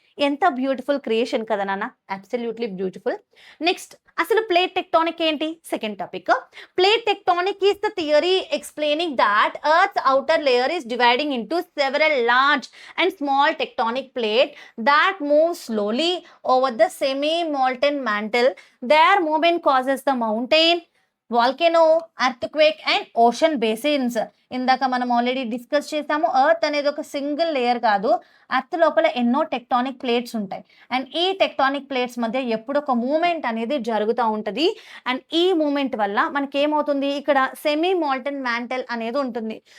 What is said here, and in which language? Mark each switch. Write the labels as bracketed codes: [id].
[te] ఎంత beautiful creation కదా నాన్న! [en] Absolutely beautiful. [te] నెక్స్ట్ అసలు ప్లేట్ టెక్టోనిక్ ఏంటి? Second topic. [en] Plate tectonic is the theory explaining that earth's outer layer is dividing into several large and small tectonic plate that move slowly over the semi-molten mantle. Their movement causes the mountain, volcano, earthquake and ocean basins. [te] ఇందాక మనం already discuss చేసాము. Earth అనేది ఒక single layer కాదు. Earth లోపల ఎన్నో tectonic plates ఉంటాయి. And ఈ టెక్టానిక్ ప్లేట్స్ మధ్య ఎప్పుడు ఒక మూమెంట్ అనేది జరుగుతూ ఉంటుంది. అండ్ ఈ మూమెంట్ వల్ల మనకి ఏమవుతుంది, ఇక్కడ సెమీ మాల్టన్ మ్యాంటల్ అనేది ఉంటుంది.